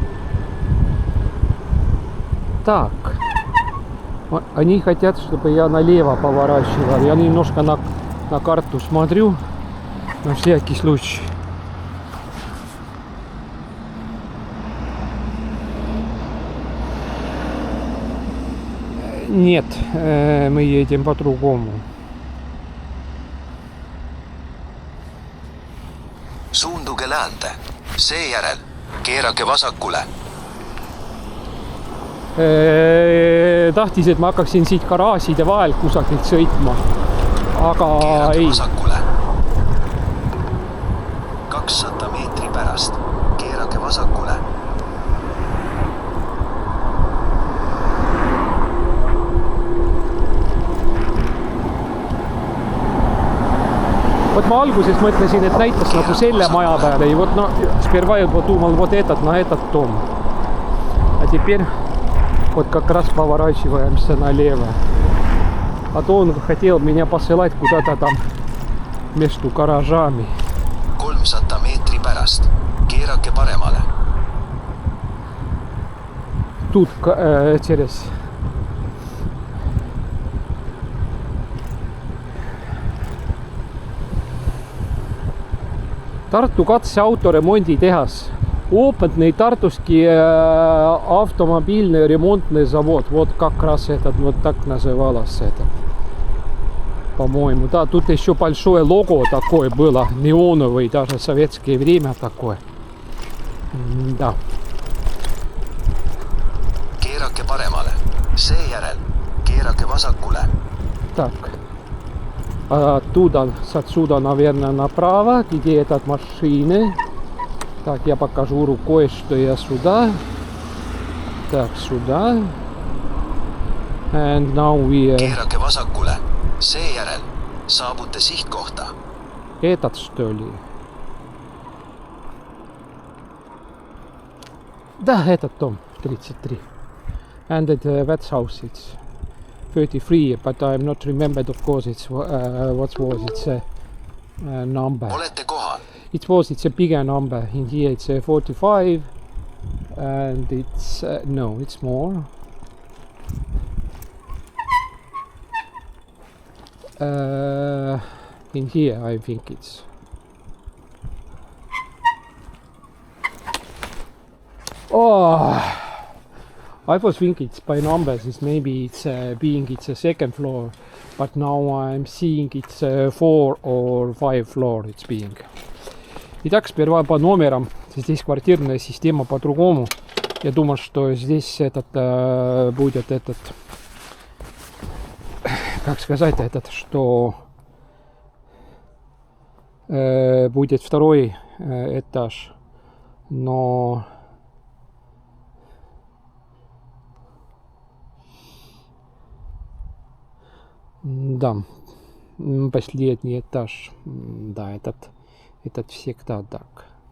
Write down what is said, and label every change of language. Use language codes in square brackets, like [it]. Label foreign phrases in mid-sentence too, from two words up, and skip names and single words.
[ru] Так, они хотят, чтобы я налево поворачивал. Я немножко на карту смотрю, на всякий случай. Нет, мы едем по-другому. [et] Suunduge läände. Seejärel keerake vasakule. Tahtis, et ma hakkaksin siit garaažide vahel kusagilt sõitma, aga Keerake ei. vasakule. 200 meetri pärast. Keerake vasakule. Вот ma alguses mõtlesin, et näitas nagu selle maja peale. [ru] И вот, сперва я думал, вот этот, на этот дом. А теперь вот как раз поворачиваемся налево. А то он хотел меня посылать куда-то там между гаражами. [et] 300 meetri pärast. Keerake paremale. [ru] Тут через... [et] Tartu katseautoremonditehas. [ru] Опытный тартусский автомобильный ремонтный завод. Вот как раз этот, вот так называлось это. По-моему, да, тут еще большое лого такое было, неоновый, даже в советское время такое. Да. [et] Keerake paremale. Seejärel keerake vasakule. [ru] Так. Оттуда, отсюда, наверное, направо, где этот машины. Так, я покажу рукой, что я сюда. Так, сюда. [en] And now we... [et] Keerake vasakule. Seejärel Saabute sihtkohta. [ru] Этот, что ли? Да, этот дом, 33. [en] And that's house, it's 33, but I'm not remembered, of course, it's what was its number. [et] Olette kohal. [en] It's a bigger number. In here it's 45, and it's no, it's more. In here I think it's I was thinking it's by numbers, it's maybe it's it's a second floor, but now I'm seeing it's 4 or 5 floor it's being. [ru] Итак, сперва по номерам. Здесь квартирная система по-другому. Я думаю, что здесь будет как сказать, что будет второй этаж, но да, последний этаж, да, этот всегда так.